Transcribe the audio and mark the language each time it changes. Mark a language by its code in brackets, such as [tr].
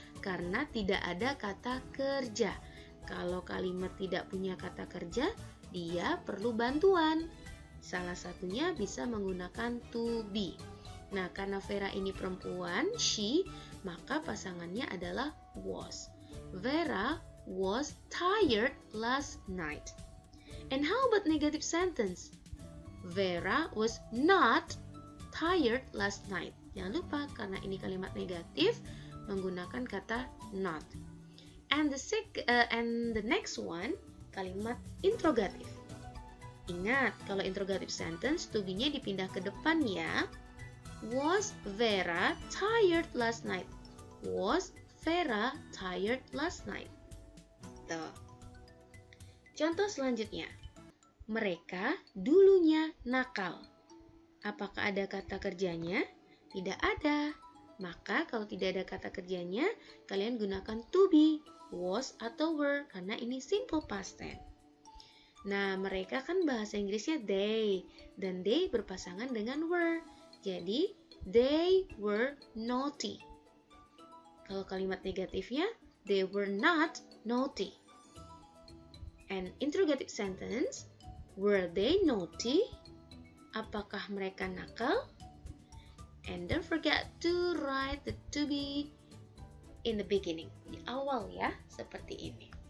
[id] Karena tidak ada kata kerja. Kalau kalimat tidak punya kata kerja, dia perlu bantuan. Salah satunya bisa menggunakan to be. Nah, karena Vera ini perempuan, she, maka pasangannya adalah was. [en] Vera was tired last night. And how about negative sentence? Vera was not tired last night. [id] Jangan lupa karena ini kalimat negatif menggunakan kata not. [en] And the next one, [id] kalimat interrogatif. Ingat, kalau interrogative sentence, to be-nya dipindah ke depan ya. [en] Was Vera tired last night? Was Vera tired last night? [id] Tuh. Contoh selanjutnya. Mereka dulunya nakal. Apakah ada kata kerjanya? Tidak ada. Maka kalau tidak ada kata kerjanya, kalian gunakan to be, was atau were karena ini simple past tense. Nah, mereka kan bahasa Inggrisnya they dan they berpasangan dengan were. Jadi, [en] they were naughty. [id] Kalau kalimat negatifnya, [en] they were not naughty. And interrogative sentence, were they naughty? [id] Apakah mereka nakal? [en] And don't forget to write the to be in the beginning, [id] di awal ya, seperti ini.